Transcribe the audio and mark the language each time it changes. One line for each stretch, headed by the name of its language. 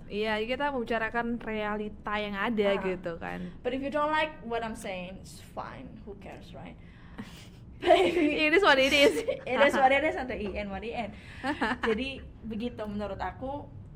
Indonesian: Iya, kita membicarakan realita yang ada gitu kan.
English: But if you don't like what I'm saying, it's fine. Who cares, right? But if you, It is what it is. it is what it is, and the end what it end.
Indonesian: Jadi begitu menurut aku.